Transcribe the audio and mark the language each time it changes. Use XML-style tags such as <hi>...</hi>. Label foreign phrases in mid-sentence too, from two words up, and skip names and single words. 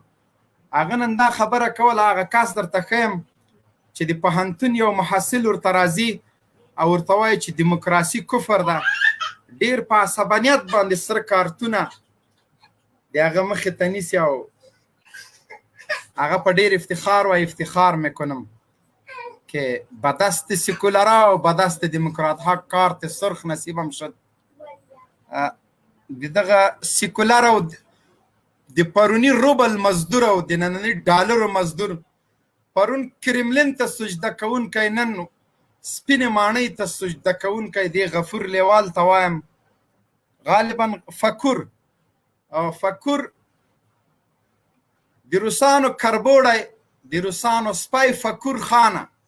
<ps>هغه نن دا خبره کوله، هغه کس درته ښیم چې د پوهنتون یو محصل ورته راځي او ورته وایي چې دیموکراسي کفر ده، ډېر په عصبانیت باندې سره کارتونه د هغه مخې ته نیسي او هغه په ډېر افتخار و</ps> <fa>افتخار میکنم که به دست سکولرها و به دست دموکرات ها کارت سرخ نصیبم شد.</fa> <ps>دغه سیکولر او د پرونی روبل مزدور او د نننی ډالر مزدور پرون کرملین ته سجده کوونکی، نن سپینې ماڼۍ ته سجده کوونکی دی غفور لیوال ته وایم، غالبا فکر د روسانو کربوړی، د روسانو سپی فکر خانه.</ps>